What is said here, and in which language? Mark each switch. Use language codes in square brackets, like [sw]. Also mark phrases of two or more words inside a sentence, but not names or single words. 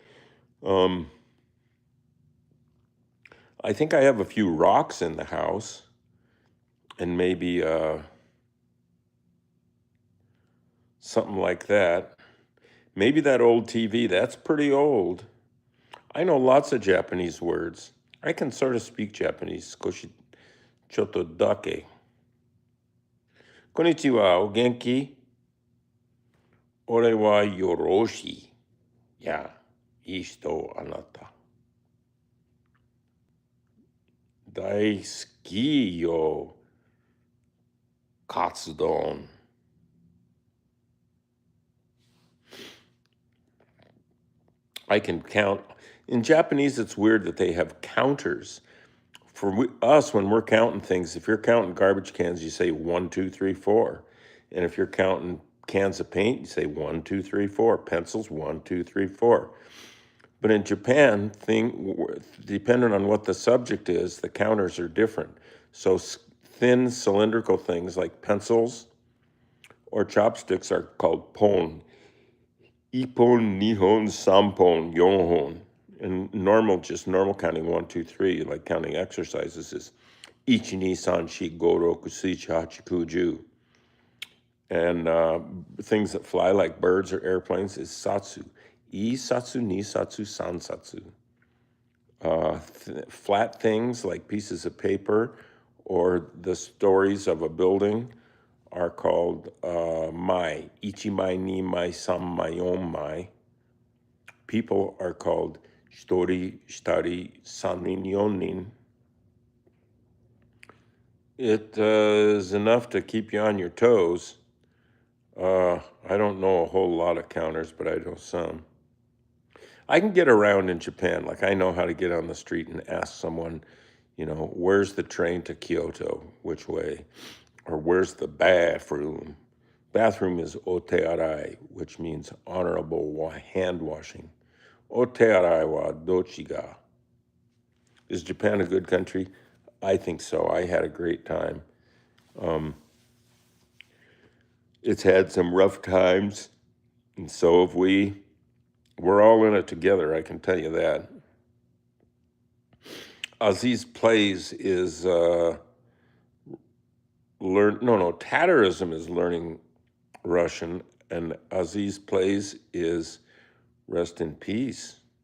[en] I think I have a few rocks in the house and maybe something like that. Maybe that old TV, that's pretty old. I know lots of Japanese words. I can sort of speak Japanese. [ja] こし ちょっとだけ。こんにちは、お元気? 俺は よろし. や、いい人 あなた. 大好きよ. Katsudon. [en] I can count. In Japanese, it's weird that they have counters. For us, when we're counting things, if you're counting garbage cans, you say 1, 2, 3, 4. And if you're counting cans of paint, you say 1, 2, 3, 4. Pencils, 1, 2, 3, 4. But in Japan, depending on what the subject is, the counters are different. So thin cylindrical things like pencils or chopsticks are called pon. [ja] 一本、二本, さんぽん、よんほん. [en] And just normal counting 1, 2, 3, like counting exercises, is ichi, ni, [ja] さん、し、ご、ろく、しち、はち, kuju. [en] And things that fly like birds or airplanes is satsu. [ja] いさつ、にさつ、さんさつ. [en] Flat things like pieces of paper or the stories of a building are called mai. [ja] いちまい、にまい、さんまい、おんまい. [en] People are called [ja] しとり、したり、さんりん、よにん. [en] It is enough to keep you on your toes. I don't know a whole lot of counters, but I know some. I can get around in Japan. Like I know how to get on the street and ask someone, where's the train to Kyoto? Which way? Or where's the bathroom? Bathroom is otearai, which means honorable hand washing. [ja] お手洗いは どちが. [en] Is Japan a good country? I think so. I had a great time. It's had some rough times, and so have we. We're all in it together, I can tell you that. Aziz Plays is Tatterism is learning Russian, and Aziz Plays is rest in peace.